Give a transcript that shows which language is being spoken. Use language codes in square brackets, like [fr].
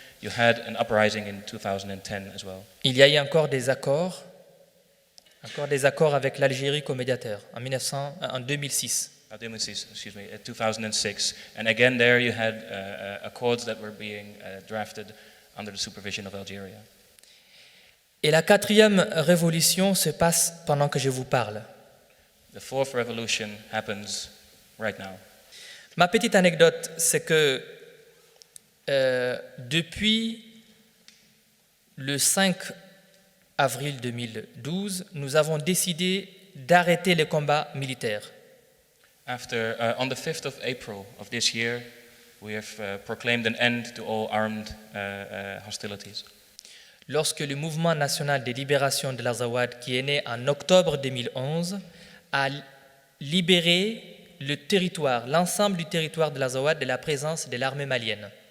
[en] You had an uprising in 2010 as well. [fr] Il y a eu encore des accords avec l'Algérie comme médiateur en 2006. 2006. [en] And again, there you had accords that were being drafted under the supervision of Algeria. [fr] Et la quatrième révolution se passe pendant que je vous parle. [en] The fourth revolution happens right now. [fr] Ma petite anecdote, c'est que depuis le 5 avril 2012, nous avons décidé d'arrêter les combats militaires. [en] On the 5th of April of this year, we have proclaimed an end to all armed hostilities. [fr] Lorsque le mouvement national de libération de l'Azawad, qui est né en octobre 2011, a libéré le territoire, l'ensemble du territoire de l'Azawad de la présence de l'armée malienne.